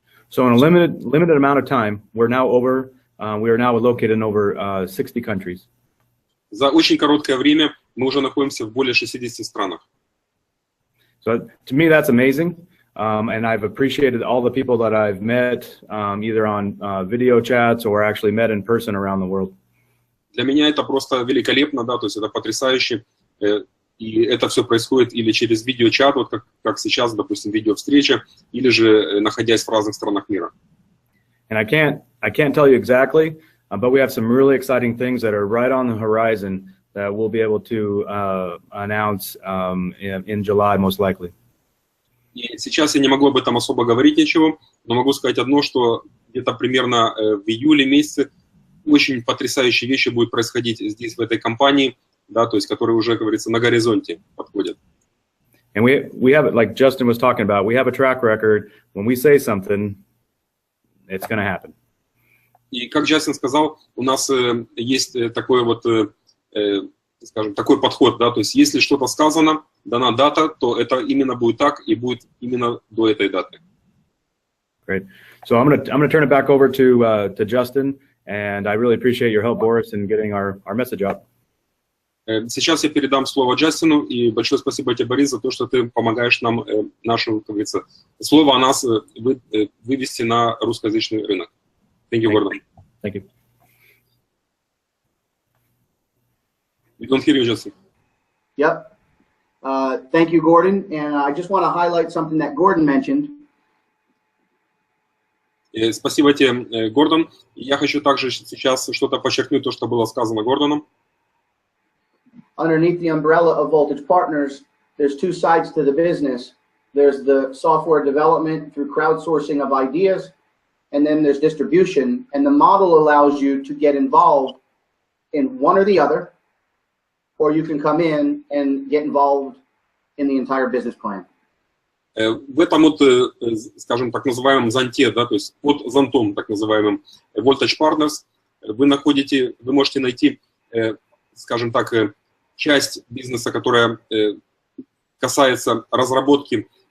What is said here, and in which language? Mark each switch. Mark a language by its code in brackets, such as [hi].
[en] So in a limited amount of time, we are now located in over 60 countries. [ru] За очень короткое время мы уже находимся в более 60 странах. [en] So to me, that's amazing, and I've appreciated all the people that I've met, either on video chats or actually met in person around the world. [ru] Для меня это просто великолепно, да, то есть это потрясающе, и это все происходит или через видеочат, вот как сейчас, допустим, видеовстреча, или же находясь в разных странах мира. [en] And I can't tell you exactly, but we have some really exciting things that are right on the horizon that we'll be able to announce in July, most likely. [ru] И сейчас я не могу об этом особо говорить ничего, но могу сказать одно, что где-то примерно в июле месяце очень потрясающие вещи будут происходить здесь, в этой компании, да, то есть которые уже, как говорится, на горизонте подходят. [en] And we have, like Justin was talking about, we have a track record. When we say something, it's going to happen. [ru] И как Джастин сказал, у нас есть такой вот, скажем, такой подход, да, то есть если что-то сказано, дана дата, то это именно будет так и будет именно до этой даты. [en] Great. So I'm gonna turn it back over to Justin, and I really appreciate your help, Boris, in getting our message out. [ru] Сейчас я передам слово Джастину, и большое спасибо тебе, Борис, за то, что ты помогаешь нам нашу, как говорится, слово о нас вывести на русскоязычный рынок. [en] Thank you, Gordon. Thank you. We don't hear you, Justin. Yep. Thank you, Gordon. And I just want to highlight something that Gordon mentioned. [ru] Спасибо тебе, Гордон. Я хочу также сейчас что-то подчеркнуть, то, что было сказано Гордоном. [en] Underneath the umbrella of Voltage Partners, there's two sides to the business. There's the software development through crowdsourcing of ideas, and then there's distribution. And the model allows you to get involved in one or the other, or you can come in and get involved in the entire business plan. [ru] В этом вот, скажем, так называемом зонте, да, то есть под зонтом, так называемым Voltage Partners, вы можете найти, скажем так, часть бизнеса, которая касается разработки